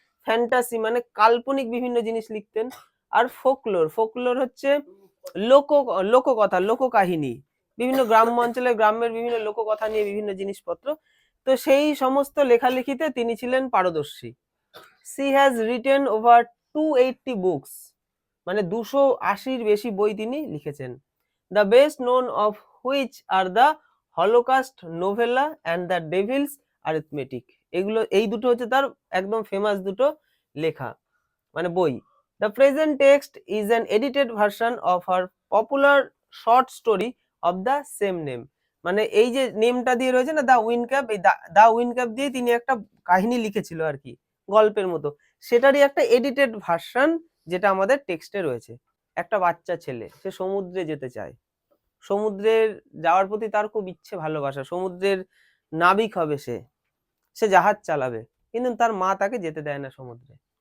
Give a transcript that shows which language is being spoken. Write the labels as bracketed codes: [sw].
[bn] Fantasy মানে কাল্পনিক বিভিন্ন জিনিস লিখতেন। আর ফোকলোর, ফোকলোর হচ্ছে লোককথা, লোককাহিনী, বিভিন্ন গ্রাম্য অঞ্চলে গ্রামের বিভিন্ন লোককথা নিয়ে বিভিন্ন জিনিসপত্র। তো সেই সমস্ত লেখালেখিতে তিনি ছিলেন পারদর্শী। [en] She has written over 280 books, [bn] মানে 280-র বেশি বই তিনি লিখেছেন। [en] The best known of which are the Holocaust novella and the Devil's Arithmetic. [bn] এগুলো, এই দুটো হচ্ছে তার একদম ফেমাস দুটো লেখা, মানে বই। [en] The present text is an edited version of her popular short story of the same name. [bn] মানে এই যে নেমটা দিয়ে রয়েছে না, দ্য উইন্ড ক্যাপ, এই দ্য উইন্ড ক্যাপ দিয়ে তিনি একটা কাহিনী লিখেছিল আর কি, গল্পের মতো। সেটারই একটা এডিটেড ভার্সন যেটা আমাদের টেক্সটে রয়েছে। একটা বাচ্চা ছেলে, সে সমুদ্রে যেতে চায়, সমুদ্রের যাওয়ার প্রতি তার খুব ইচ্ছে, ভালোবাসা, সমুদ্রের নাবিক হবে সে, সে জাহাজ চালাবে, কিন্তু তার মা তাকে যেতে দেয় না সমুদ্রে।